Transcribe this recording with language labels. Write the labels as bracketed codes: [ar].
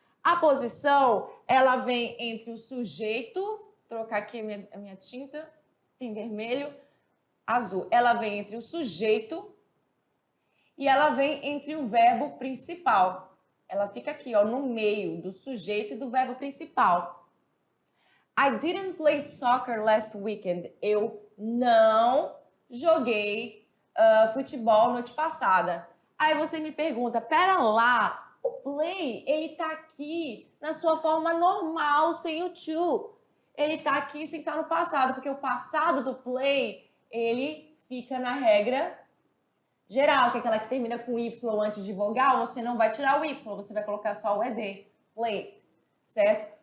[pt] A posição, ela vem entre o sujeito, vou trocar aqui a minha tinta, tem vermelho, azul. Ela vem entre o sujeito e ela vem entre o verbo principal. Ela fica aqui, ó, no meio do sujeito e do verbo principal. [en] I didn't play soccer last weekend. [pt] Eu não joguei futebol noite passada. Aí você me pergunta, pera lá, o play, ele tá aqui na sua forma normal, sem o to. Ele tá aqui sem estar no passado, porque o passado do play, ele fica na regra geral, que é aquela que termina com Y antes de vogal, você não vai tirar o Y, você vai colocar só o ED, played, certo?